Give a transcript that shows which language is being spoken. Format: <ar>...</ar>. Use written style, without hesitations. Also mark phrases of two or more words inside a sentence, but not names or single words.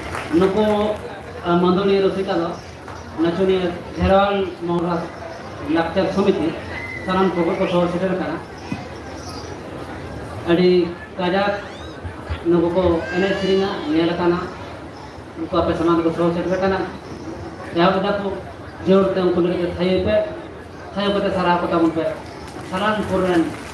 <sat>नुको मंदोली रसिका दो नचुनिया घेरवाल मोहरा लाक्चर समिति सानाम को सह सेटर कना अड़ी काजाक नुको को एने सेरिंगा नेल कना नुको आपे समाज को सह सेटर कना या बदा को जोर ते उनको लेके थाये पे थाये पे सारा को तम पे सारान पुरन</sat>